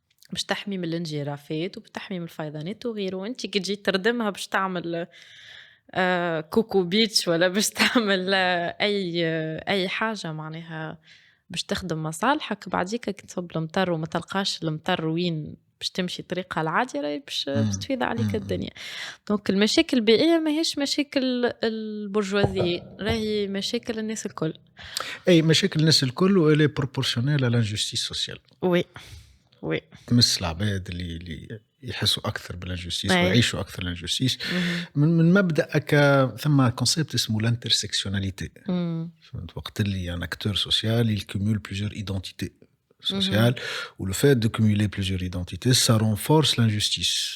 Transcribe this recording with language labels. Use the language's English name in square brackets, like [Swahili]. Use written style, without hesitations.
[Arabic] باش تحمي من الانجرافات وبتحمي من الفيضانات وغيره. انت كي تجي تردمها باش تعمل كوكو بيتش ولا باش تعمل اي حاجة معناها باش تخدم مصالحك، بعديك كي تصب المطر وما تلقاش المطر وين باش تمشي طريقها العادي راهي باش إمم. تفيض عليك إمم. الدنيا. دونك المشاكل البيئية ماهيش مشاكل البرجوازية، راهي مشاكل الناس الكل. أي مشاكل الناس الكل و [French] elle est proportionnelle à l'injustice sociale. وي وي [Arabic] تمس العباد اللي يحسوا أكثر بالinjustice اي ويعيشوا أكثر الinjustice. من مبدأ ثم concept اسمه l'intersectionnalité. فهمت؟ وقت اللي [French] un acteur social il cumule plusieurs identités sociales ou le fait de cumuler plusieurs identités ça renforce l'injustice.